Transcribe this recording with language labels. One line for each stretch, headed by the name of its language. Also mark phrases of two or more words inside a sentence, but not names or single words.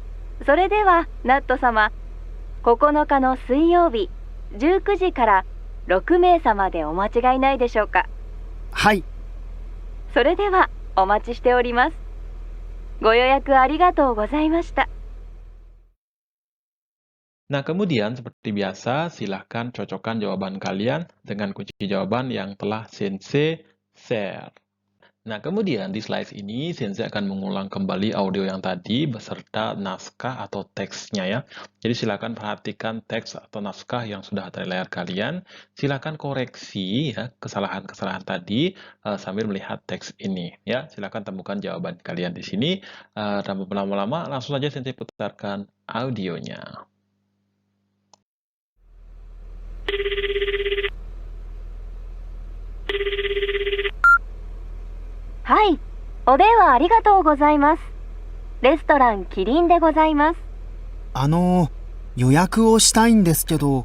Japanese: それでは、ナット様、9日の水曜日、19時から6名様でお間違いないでしょうか。はい。それでは、お待ちしております。ご予約ありがとうございました。
Indonesian: Nah, kemudian seperti biasa, silahkan cocokkan jawaban kalian dengan kunci jawaban yang telah Sensei share. Nah, kemudian di slide ini Sensei akan mengulang kembali audio yang tadi beserta naskah atau teksnya ya. Jadi silakan perhatikan teks atau naskah yang sudah ada di layar kalian. Silakan koreksi ya kesalahan-kesalahan tadi sambil melihat teks ini ya. Silakan temukan jawaban kalian di sini. Tanpa berlama-lama, langsung saja Sensei putarkan audionya.
Japanese: はい、お電話ありがとうございます。レストランキリンでございます。予約をしたいんですけど、